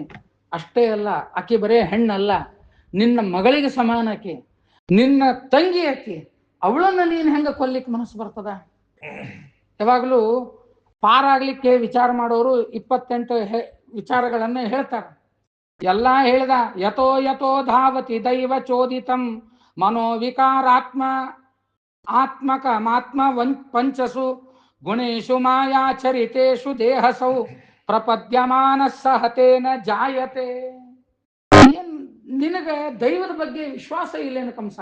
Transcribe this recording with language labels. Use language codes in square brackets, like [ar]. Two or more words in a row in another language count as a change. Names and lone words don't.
[kn] ಅಷ್ಟೇ ಅಲ್ಲ, ಆಕೆ ಬರೇ ಹೆಣ್ಣಲ್ಲ, ನಿನ್ನ ಮಗಳಿಗೆ ಸಮಾನ ಆಕೆ, ನಿನ್ನ ತಂಗಿ ಆಕೆ. ಅವಳನ್ನ ನೀನು ಹೆಂಗ ಕೊಲ್ಲಿಕ್ಕೆ ಮನಸ್ಸು ಬರ್ತದ? ಯಾವಾಗಲೂ ಪಾರಾಗ್ಲಿಕ್ಕೆ ವಿಚಾರ ಮಾಡೋರು 28 ವಿಚಾರಗಳನ್ನ ಹೇಳ್ತಾರೆ. ಎಲ್ಲ ಹೇಳಿದ. [sa] ಯಥೋ ಯಥೋ ಧಾವತಿ ದೈವ ಚೋದಿತಂ ಮನೋವಿಕಾರಾತ್ಮ ಆತ್ಮಕ ಮಾತ್ಮ ಪಂಚಸು ಗುಣೇಶು ಮಾಯಾಚರಿತೇಶು ದೇಹಸೌ ಪ್ರಪದ್ಯಮಾನ ಸಹತೇನ ಜಾಯತೆ. [kn] ನಿನಗ ದೈವದ ಬಗ್ಗೆ ವಿಶ್ವಾಸ ಇಲ್ಲೇನು ಕಂಸ?